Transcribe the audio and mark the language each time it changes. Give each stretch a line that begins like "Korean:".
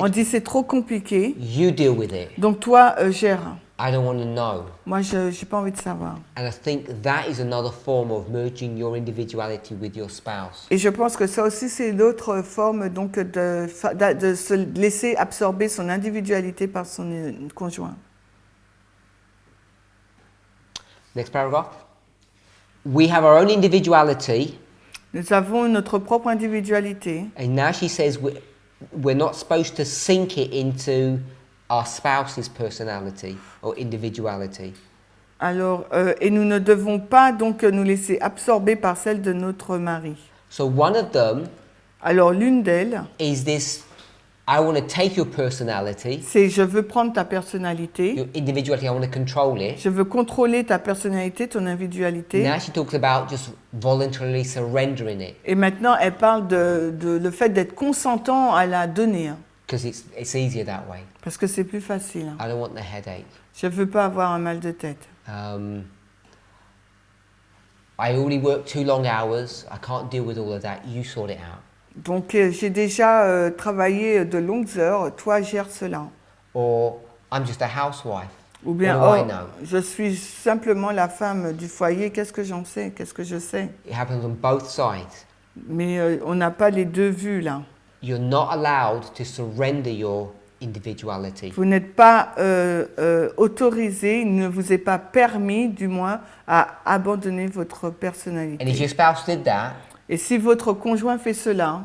French: On dit c'est trop compliqué,
English: You deal with it.
French: donc toi gère.
English: I don't want to know.
French: Moi, je n'ai pas envie de savoir.
English: And I think that is another form of merging your individuality with your spouse.
French: Et je pense que ça aussi, c'est l'autre forme donc de se laisser absorber son individualité par son conjoint.
English: Next paragraph. We have our own individuality,
French: Nous avons notre propre individualité.
English: and now she says we're not supposed to sink it into our spouse's personality or individuality.
French: Alors, et nous ne devons pas donc nous laisser absorber par celle de notre mari.
English: So one of them
French: Alors, l'une d'elles,
English: is this: I want to take your personality,
French: c'est je veux prendre ta personnalité,
English: your individuality. I want to control it.
French: je veux contrôler ta personnalité, ton individualité.
English: Now she talks about just voluntarily surrendering it,
French: Et maintenant, elle parle de le fait d'être consentant à la donner,
English: because it's easier that way.
French: parce que c'est plus facile.
English: I don't want the headache.
French: Je ne veux pas avoir un mal de tête.
English: I already work 2 long hours. I can't deal with all of that. You sort it out.
French: Donc, j'ai déjà travaillé de longues heures, toi gère cela.
English: Or I'm just a housewife.
French: Ou bien,
English: What do I oh, know?
French: je suis simplement la femme du foyer, qu'est-ce que j'en sais, qu'est-ce que je sais.
English: It happens on both sides.
French: Mais on n'a pas les deux vues là.
English: You're not allowed to surrender your individuality.
French: Vous n'êtes pas autorisé, il ne vous est pas permis, du moins, à abandonner votre
English: And if
French: personnalité.
English: your spouse did that,
French: Et si votre conjoint fait cela,